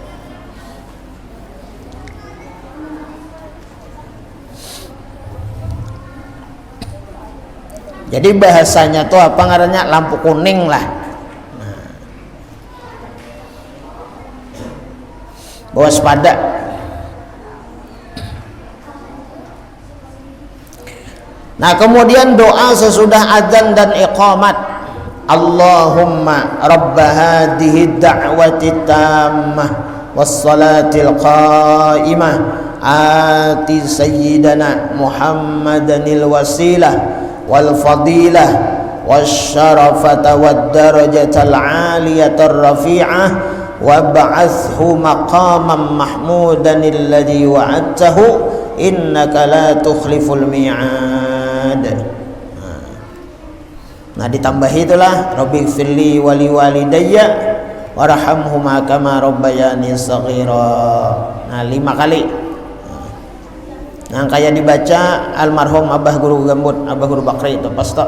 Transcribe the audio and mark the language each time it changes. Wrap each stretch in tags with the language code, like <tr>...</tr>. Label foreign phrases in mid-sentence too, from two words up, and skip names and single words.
<bjn>Jadi bahasanya tuh apa ngarannya, lampu kuning lah. Nah. waspada. Nah, kemudian doa sesudah adzan dan iqamat, Allahumma</bjn> <ar>رب هذه الدعوة التامة والصلاة القائمة آت سيدنا محمدا الوسيلة والفضيلة والشرف والدرجة العالية الرفيعة وابعثه مقاما محمودا الذي وعدته إنك لا تخلف الميعاد.</ar> <bjn>Nah, ditambahi itulah</bjn> <ar>رب اغفر لي ولوالدي وارحمهما كما ربياني صغيرا.</ar> <bjn>Nah, 5 kali. Nah, kayak dibaca almarhum Abah Guru Gambut, Abah Guru Bakri itu pasti.</bjn>